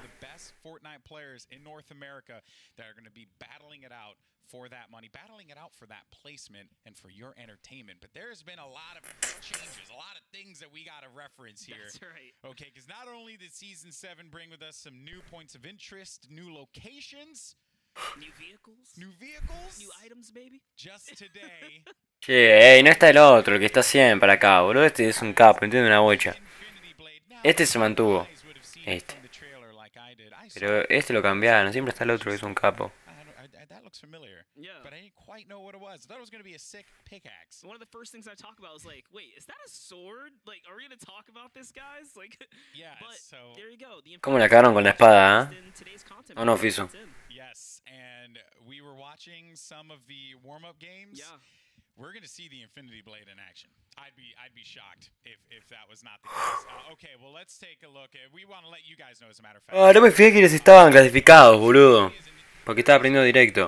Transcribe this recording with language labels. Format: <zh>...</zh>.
<en>The best Fortnite players in North America that are going to be battling it out for that money, battling it out for that placement and for your entertainment. But there's been a lot of changes, a lot of things that we got to reference here. That's right. Okay, because not only did Season 7 bring with us some new points of interest, new locations, New vehicles, new vehicles, new items, baby. just today.</en> <es>Che, no está el otro, el que está siempre acá, boludo. Este es un capo, entiende una bocha. Este se mantuvo. Este. Pero este lo cambiaron, siempre está el otro que es un capo.</es> <en>That looks familiar. Yeah. But I didn't quite know what it was. I thought it was going to be a sick pickaxe. One of the first things I talk about was like, wait, is that a sword? Like, are we going to talk about this, guys? Like, Yeah, but so there you go.</en> <es>¿Cómo la cagaron con la espada,</es> <en>in today's content.</en> <es>No, Fisu.</es> <en>yes, and we were watching some of the warm-up games. Yeah. We're going to see the Infinity Blade in action. I'd be shocked if that was not the case. Okay, well, let's take a look. We want to let you guys know, as a matter of fact.</en> <es>Ah, no me fijé que les estaban clasificados, boludo. Porque estaba aprendiendo directo.</es>